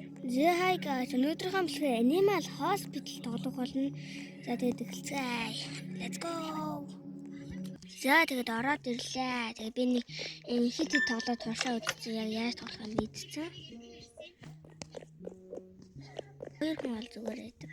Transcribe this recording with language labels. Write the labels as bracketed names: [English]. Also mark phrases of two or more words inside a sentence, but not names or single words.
[Mongolian] Зэ хай guys, өнөөдрийнхөө бэлгээр Animal Hospital тоглох болно. За тэгээд эхэлцгээе. [English] Let's go. [Mongolian] За тэгээд ороод ирлээ. Тэгээд би нэг хит тоглоод туршаа үзчихсэн. Яг яаж тоглох юм мэдчихсэн. Хоёр хүн бол зүгээр байдаг.